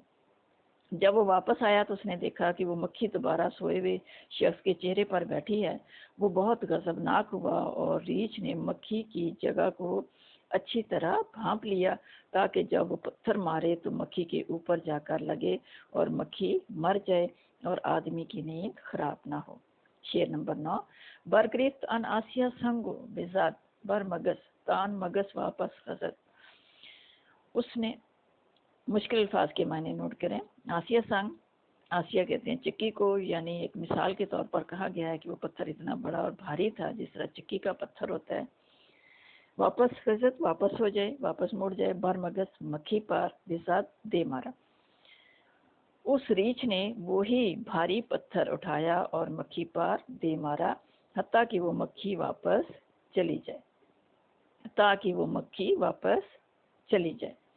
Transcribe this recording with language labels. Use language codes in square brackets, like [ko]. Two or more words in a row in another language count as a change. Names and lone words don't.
[ur] جب وہ واپس آیا تو اس نے دیکھا کہ وہ مکھی دوبارہ سوئے ہوئے شخص کے چہرے پر بیٹھی ہے۔ وہ بہت غضبناک ہوا اور ریچھ نے مکھی کی جگہ کو اچھی طرح بھانپ لیا تاکہ جب وہ پتھر مارے تو مکھی کے اوپر جا کر لگے اور مکھی مر جائے اور آدمی کی نیند خراب نہ ہو۔ شعر نمبر 9۔ [fa] برگرفت ان آسیا سنگو بزاد، بر مگس تان مگس واپس خزد۔ [ur] اس نے، مشکل الفاظ کے معنی نوٹ کریں۔ [fa] آسیا سنگ، [ur] آسیا کہتے ہیں چکی کو، یعنی ایک مثال کے طور پر کہا گیا ہے کہ وہ پتھر اتنا بڑا اور بھاری تھا جس طرح چکی کا پتھر ہوتا ہے۔ [fa] واپس خزد [ur] واپس ہو جائے، واپس مڑ جائے، [fa] بر مگس [ur] مکھی پر، بزاد دے مارا۔ اس ریچھ نے وہی بھاری پتھر اٹھایا اور مکھی پر دے مارا حتیٰ کہ وہ مکھی واپس چلی جائے، تاکہ وہ مکھی واپس چلی جائے۔